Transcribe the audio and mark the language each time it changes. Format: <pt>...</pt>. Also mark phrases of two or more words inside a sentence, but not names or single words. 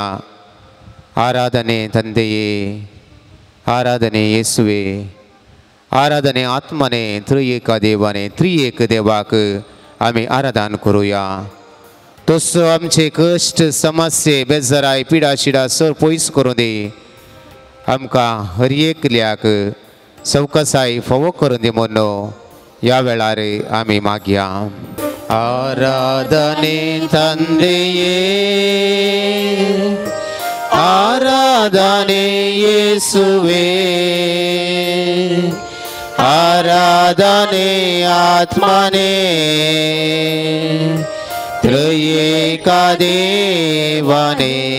<kok>आराधने तंदेये, आराधने येसुवे, आराधने आत्मने त्रिएका देवाने, त्रिएक देवाक आमी आराधन करुया. तसो आमचे कश्ट समस्ये बेजाराय पिडा शिडा सर पयस करूं दी. आमकां हर एकल्याक सवकासाय फोवो करून दी म्हणून ह्या वेळार आमी मागया. आराधने तंदेये, आराधने येसुवे, आराधने आत्मने त्रयेका देवाने.</kok>